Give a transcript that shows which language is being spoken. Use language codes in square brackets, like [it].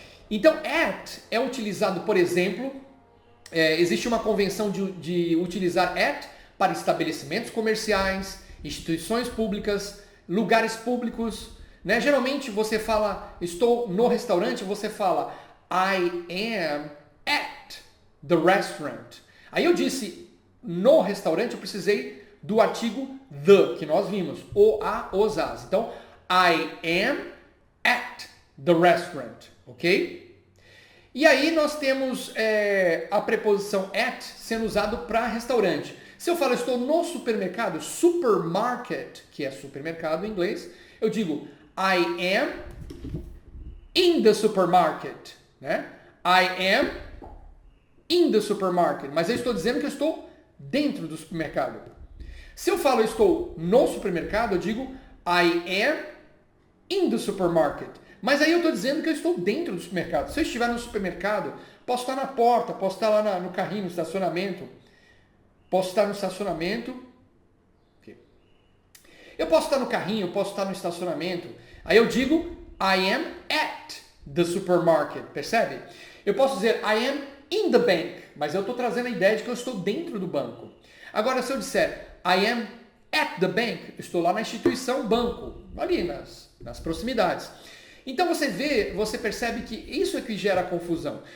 [pt] Então, at é utilizado, por exemplo, existe uma convenção de utilizar at para estabelecimentos comerciais, instituições públicas, lugares públicos. Né? Geralmente você fala, estou no restaurante, você fala, [en] I am at the restaurant. [pt] Aí eu disse, no restaurante, eu precisei do artigo the, que nós vimos, o, a, os, as. Então, [en] I am at the restaurant, ok? [pt] E aí nós temos a preposição at sendo usado para restaurante. Se eu falo estou no supermercado, supermarket, que é supermercado em inglês, eu digo [en] I am in the supermarket, [pt] né? [en] I am in the supermarket, [pt] mas eu estou dizendo que eu estou dentro do supermercado. Se eu falo estou no supermercado, eu digo [en] I am in the supermarket. [pt] Mas aí eu estou dizendo que eu estou dentro do supermercado. Se eu estiver no supermercado, posso estar na porta, posso estar lá no carrinho, no estacionamento. Posso estar no estacionamento. Okay. Eu posso estar no carrinho, posso estar no estacionamento. Aí eu digo [en] I am at the supermarket. [pt] Percebe? Eu posso dizer [en] I am in the bank, [pt] mas eu estou trazendo a ideia de que eu estou dentro do banco. Agora, se eu disser [en] I am at the bank, [pt] eu estou lá na instituição banco, ali nas proximidades. Então você percebe que isso é que gera confusão.